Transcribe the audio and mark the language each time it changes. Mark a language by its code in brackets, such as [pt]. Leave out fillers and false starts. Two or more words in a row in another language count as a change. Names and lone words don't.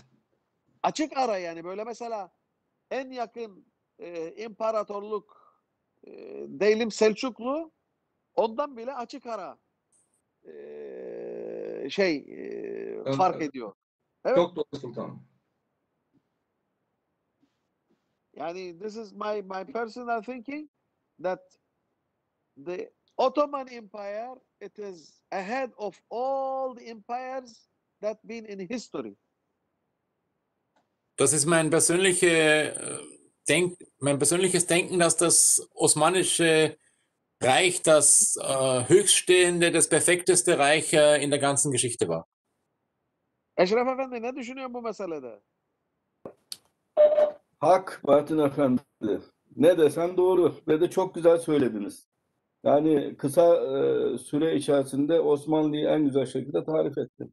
[tr] Açık ara yani böyle mesela en yakın imparatorluk diyelim Selçuklu, ondan bile açık ara fark ediyor. Evet. Çok doğru sultanım. [en] Yani this is my personal thinking that the Ottoman Empire, it is ahead of all the empires that been in history. [de] Das ist mein persönliches Denken, dass das osmanische Reich das höchststehende, das perfekteste Reich in der ganzen Geschichte war. [tr] Eşref Efendi ne düşünüyorsun bu meselede? Hak Bahauddin Efendi. Ne desen doğru ve de çok güzel söylediniz. Yani kısa süre içerisinde Osmanlı'yı en güzel şekilde tarif ettin.